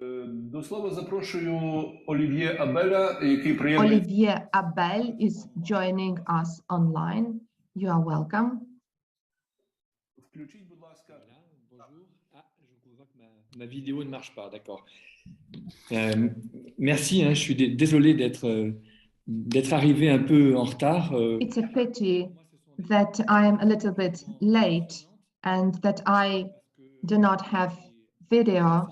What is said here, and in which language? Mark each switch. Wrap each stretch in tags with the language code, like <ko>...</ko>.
<uk>До слова запрошую Олів'є Абеля, який приєднує...</uk> <en>Olivier Abel is joining us online. You are welcome.</en> <uk>Включіть, будь ласка.</uk> <fr>Bonjour. Ah, je vois que ma vidéo ne marche pas, d'accord. Merci, hein, je suis désolé d'être arrivé un peu en retard.</fr> <en>It's a pity that I am a little bit late and that I do not have video.</en>